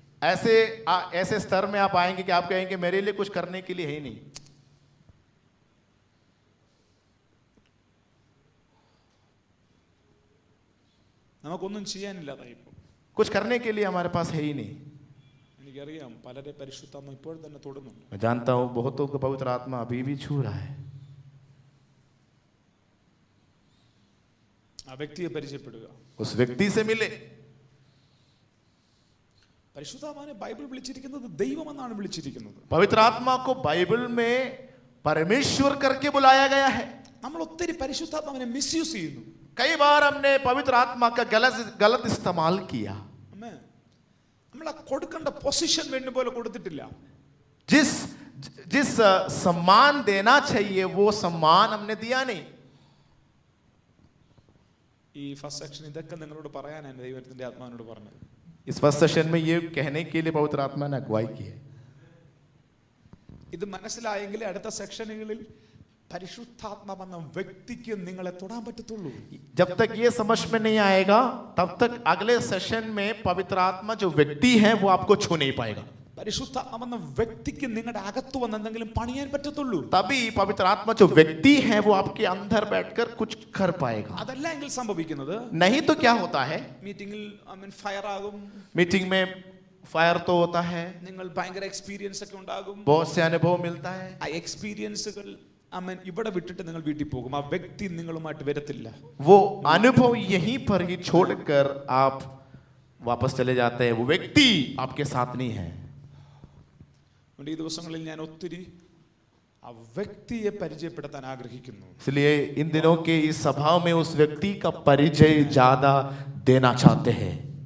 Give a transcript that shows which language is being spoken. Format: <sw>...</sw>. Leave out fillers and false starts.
<hi>ऐसे स्तर में आप आएंगे कि आप कहेंगे मेरे लिए कुछ करने के लिए है ही नहीं.</hi> <ml>നമുക്കൊന്നും ചെയ്യാനില്ലാതായി പോകും.</ml> <hi>कुछ करने के लिए हमारे पास है ही नहीं.</hi> <ml>എനിക്കറിയാം പലരെ പരിശുദ്ധാത്മ ഇപ്പോൾ തന്നെ തൊടുന്നുണ്ട്.</ml> <hi>मैं जानता हूं बहुतों को पवित्र आत्मा अभी भी छू रहा है.</hi> <ml>ആ വ്യക്തിയെ പരിചയപ്പെടുക,</ml> <hi>उस व्यक्ति से मिले.</hi> <ml>പരിശുദ്ധാത്മാവിനെ ബൈബിൾ വിളിച്ചിരിക്കുന്നത് ദൈവമെന്നാണ് വിളിച്ചിരിക്കുന്നത്.</ml> <hi>पवित्र आत्मा को बाइबल में परमेश्वर करके बुलाया गया है.</hi> <ml>നമ്മൾ ഒത്തിരി പരിശുദ്ധാത്മാവിനെ മിസ്യൂസ് ചെയ്യുന്നു.</ml> <hi>कई बार हमने पवित्र आत्मा का गलत इस्तेमाल किया.</hi> <ml>നമ്മൾ കൊടുക്കേണ്ട പൊസിഷൻ വേണ്ട പോലെ കൊടുത്തിട്ടില്ല.</ml> <hi>जिस सम्मान देना चाहिए वो सम्मान हमने दिया नहीं.</hi> <ml>ഈ ഫസ്റ്റ് സെക്ഷൻ ഇതൊക്കെ നിങ്ങളോട് പറയാനാണ് ദൈവത്തിന്റെ ആത്മാവിനോട് പറഞ്ഞത്.</ml> <hi>इस फर्स्ट सेशन में ये कहने के लिए पवित्र आत्मा ने अगुवाई की है.</hi> <ml>ഇത് മനസ്സിലായെങ്കിൽ അടുത്ത സെക്ഷനുകളിൽ പരിശുദ്ധാത്മാവെന്ന വ്യക്തിക്ക് നിങ്ങളെ തൊടാൻ പറ്റത്തുള്ളൂ.</ml> <hi>जब तक ये समझ में नहीं आएगा तब तक अगले सेशन में पवित्र आत्मा जो व्यक्ति है वो आपको छू नहीं पाएगा.</hi> <ml>പരിശുദ്ധാത്മാവെന്ന വ്യക്തിക്ക് നിങ്ങളുടെ അകത്ത് വന്ന് എന്തെങ്കിലും പണിയാൻ പറ്റത്തുള്ളൂ.</ml> <hi>तभी पवित्र आत्मा जो व्यक्ति है वो आपके अंदर बैठकर कुछ कर पाएगा.</hi> <ml>അതല്ല എങ്കിൽ സംഭവിക്കുന്നത്,</ml> <hi>नहीं तो क्या होता है,</hi> <ml>മീറ്റിംഗിൽ ഫയർ ആകും,</ml> <hi>मीटिंग में फायर तो होता है,</hi> <ml>നിങ്ങൾ ഭയങ്കര എക്സ്പീരിയൻസ് ഒക്കെ ഉണ്ടാകും.</ml> <hi>बहुत से अनुभव मिलता है.</hi> <ml>ആ എക്സ്പീരിയൻസുകൾ ഇവിടെ വിട്ടിട്ട് നിങ്ങൾ വീട്ടിൽ പോകും. ആ വ്യക്തി നിങ്ങളുമായിട്ട് വരത്തില്ല.</ml> <hi>वो अनुभव यहीं पर ही छोड़कर आप वापस चले जाते हैं. वो व्यक्ति आपके साथ नहीं है.</hi> <ml>ഈ ദിവസങ്ങളിൽ ഞാൻ ഒത്തിരി ആ വ്യക്തിയെ പരിചയപ്പെടുത്താൻ ആഗ്രഹിക്കുന്നു.</ml> <hi>इसलिए इन दिनों के इस सभा में उस व्यक्ति का परिचय ज्यादा देना चाहते हैं.</hi>